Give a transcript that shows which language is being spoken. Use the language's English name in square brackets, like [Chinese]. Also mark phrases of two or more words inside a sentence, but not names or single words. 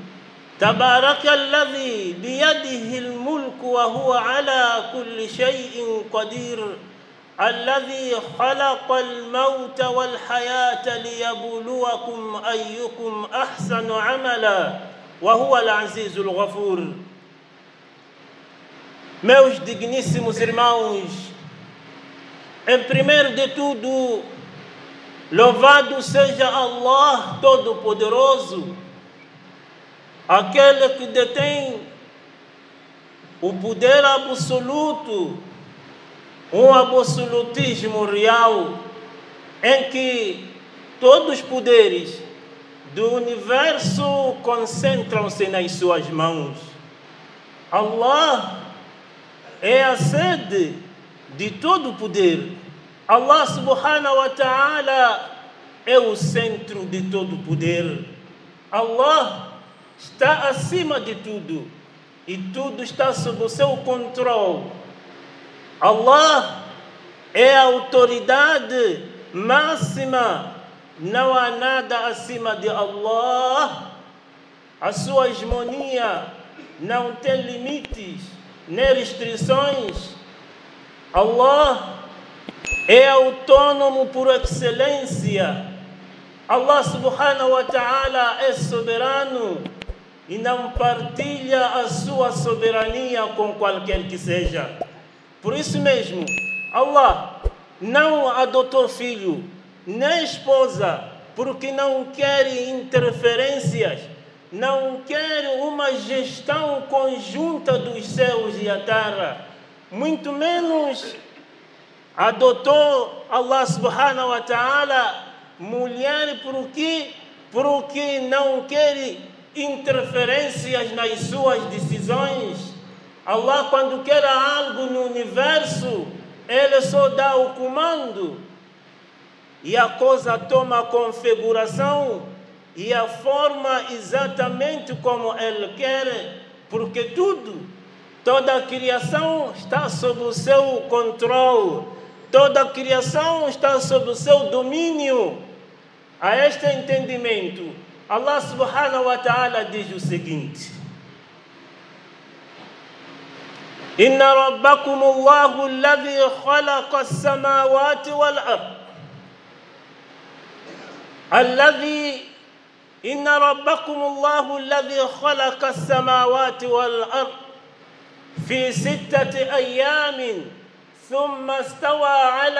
[Arabic] تبارك الذي بيده الملك وهو على كل شيء قدير، الذي خلق الموت والحياة ليبلوكم أيكم أحسن عملا وهو العزيز الغفور. [Portuguese] Meus digníssimos irmãos, em primeiro de tudo, louvado seja Allah Todo-Poderoso, aquele que detém o poder absoluto, um absolutismo real, em que todos os poderes do universo concentram-se nas suas mãos. Allah é a sede de todo o poder. [Arabic] الله سبحانه وتعالى [Portuguese] é o centro de todo o poder. Allah está acima de tudo e tudo está sob o seu controle. Allah é a autoridade máxima, não há nada acima de Allah. A sua hegemonia não tem limites nem restrições. Allah é autônomo por excelência. [Arabic] الله سبحانه وتعالى [Portuguese] é soberano e não partilha a sua soberania com qualquer que seja. Por isso mesmo, Allah não adotou filho, nem esposa, porque não quer interferências, não quer uma gestão conjunta dos céus e a terra. Muito menos adotou [Arabic] الله سبحانه وتعالى [Portuguese] mulher porque não quer interferências nas suas decisões. Allah, quando quer algo no universo, Ele só dá o comando e a coisa toma a configuração e a forma exatamente como Ele quer, porque toda a criação está sob o seu controle, toda a criação está sob o seu domínio. A este entendimento, [Arabic] الله سبحانه وتعالى [Portuguese] diz o seguinte: [Arabic] إن ربكم الله الذي خلق السماوات والأرض. إن ربكم الله الذي خلق السماوات والأرض في 6 أيام ثم استوى على